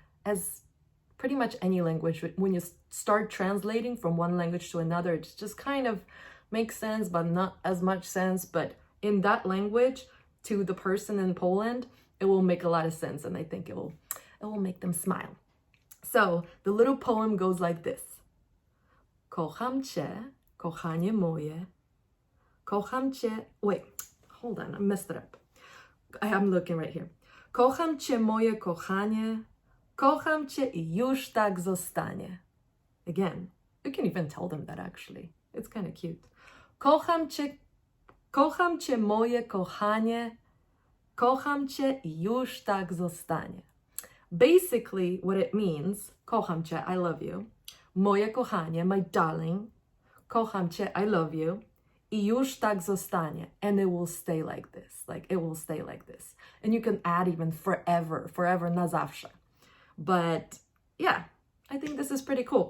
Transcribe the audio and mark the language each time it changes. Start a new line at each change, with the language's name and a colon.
English: As pretty much any language, when you start translating from one language to another, it just kind of makes sense, but not as much sense. But in that language, to the person in Poland, it will make a lot of sense, and I think it will make them smile. So the little poem goes like this.
Polish: Kocham cię, kochanie moje. Kocham cię.
English: Wait, hold on, I messed it up. I'm looking right here.
Polish: Kocham cię, moje kochanie. Kocham cię I już tak zostanie.
English: Again, you can even tell them that actually. It's kind of cute.
Polish: Kocham cię, moje kochanie. Kocham cię I już tak zostanie.
English: Basically, what it means,
Polish: kocham cię,
English: I love you.
Polish: Moje kochanie,
English: my darling.
Polish: Kocham cię,
English: I love you.
Polish: I już tak zostanie.
English: And it will stay like this. Like, it will stay like this. And you can add even forever,
Polish: na zawsze.
English: But yeah, I think this is pretty cool.